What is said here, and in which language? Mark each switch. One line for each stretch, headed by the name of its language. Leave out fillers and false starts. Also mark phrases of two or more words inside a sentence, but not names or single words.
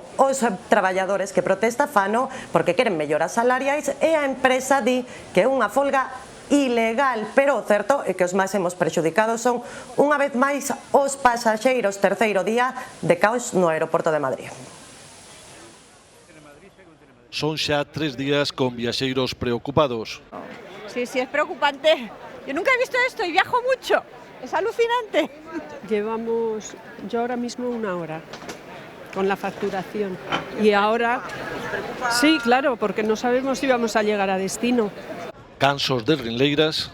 Galician: Os traballadores que protesta fano porque queren melloras salariais e a empresa di que unha folga ilegal, pero o certo é que os máximos prexudicados son, unha vez máis, os pasaxeiros. Terceiro día de caos no aeroporto de Madrid. Son xa 3 días con viaxeiros preocupados.
Spanish: Sí, es preocupante. Yo nunca he visto esto y viajo mucho. Es alucinante. Llevamos yo ahora mismo 1 hora con la facturación. Y ahora, sí, claro, porque no sabemos si vamos a llegar a destino.
Galician: Cansos de rinleiras.